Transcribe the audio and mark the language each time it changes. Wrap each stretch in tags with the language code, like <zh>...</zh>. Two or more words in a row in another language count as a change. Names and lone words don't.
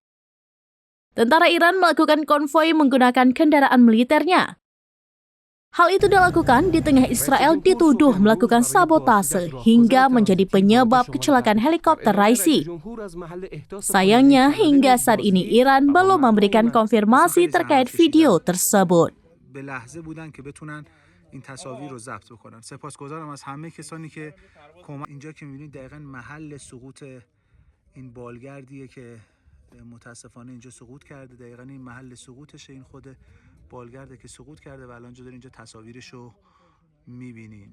<id>Tentara Iran melakukan konvoi menggunakan kendaraan militernya. Hal itu dilakukan di tengah Israel dituduh melakukan sabotase hingga menjadi penyebab kecelakaan helikopter Raisi. Sayangnya, hingga saat ini Iran belum memberikan konfirmasi terkait video tersebut.</id> <fa>این تصاویر رو ضبط بکنن. سپاسگزارم از همه کسانی که اینجا که می‌بینید دقیقاً محل سقوط این بالگردیه که متاسفانه اینجا سقوط کرده. دقیقاً این محل سقوطشه، این خود بالگرده که سقوط کرده و الان اینجا تصاویرش رو می‌بینین.</fa>